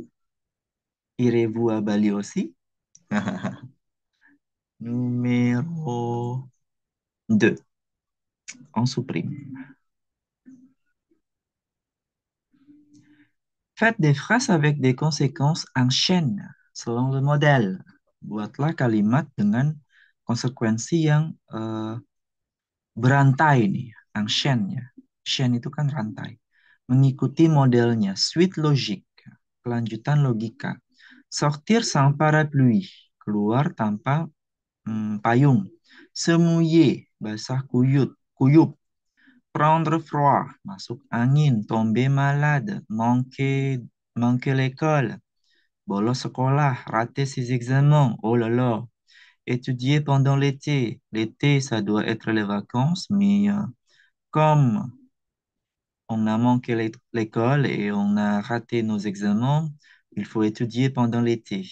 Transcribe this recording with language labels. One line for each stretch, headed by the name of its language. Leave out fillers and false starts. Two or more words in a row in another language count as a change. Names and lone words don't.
French: Irez-vous à Bali aussi? Numéro 2. On supprime. Faites des phrases avec des conséquences en chaîne selon le modèle.
Indonesian: Buatlah kalimat dengan konsekuensi yang berantai nih,
French: en chaîne ya.
Indonesian: Chaîne itu kan rantai. Mengikuti modelnya,
French: suite logique,
Indonesian: kelanjutan logika.
French: Sortir sans parapluie,
Indonesian: keluar tanpa payung.
French: Se mouiller,
Indonesian: basah kuyut, kuyup.
French: Prendre froid,
Indonesian: masuk angin.
French: Tomber malade, manquer l'école.
Indonesian: Bolos sekolah,
French: rater ses examens. Oh là là. Étudier pendant l'été. L'été, ça doit être les vacances, mais comme on a manqué l'école et on a raté nos examens, il faut étudier pendant l'été.